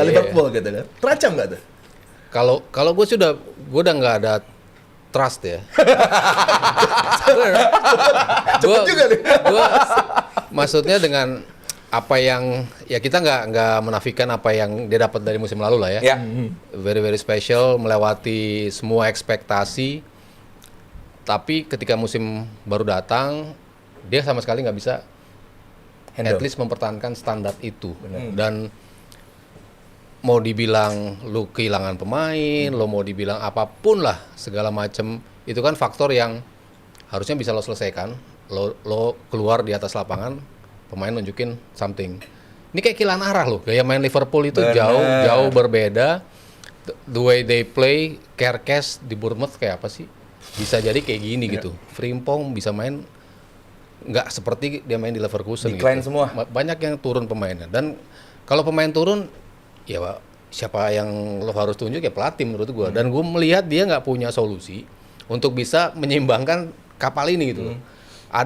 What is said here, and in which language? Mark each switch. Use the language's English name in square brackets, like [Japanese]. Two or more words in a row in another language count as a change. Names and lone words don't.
[Indonesian] Liverpool gitu kan. Terancam nggak tuh? Kalau gue udah nggak ada trust ya. Cepet juga nih. Maksudnya dengan apa yang ya kita nggak menafikan apa yang dia dapat dari musim lalu lah ya. Ya. [English] Very very special, [Indonesian] melewati semua ekspektasi. Tapi ketika musim baru datang, dia sama sekali nggak bisa Handle. [English] at least [Indonesian] mempertahankan standar itu. Dan mau dibilang lu kehilangan pemain, lo mau dibilang apapun lah, segala macem, itu kan faktor yang harusnya bisa lo selesaikan. Lo keluar di atas lapangan, pemain nunjukin something. Ini kayak kehilangan arah loh. Gaya main Liverpool itu Bener. jauh berbeda. [English] The way they play, [Indonesian] Kerkes di Bournemouth kayak apa sih? Bisa jadi kayak gini gitu. Frimpong bisa main nggak seperti dia main di Leverkusen Decline gitu. semua. Banyak yang turun pemainnya. Dan kalau pemain turun, ya Pak, siapa yang lo harus tunjuk ya pelatih menurut gue. Dan gue melihat dia nggak punya solusi untuk bisa menyeimbangkan kapal ini gitu.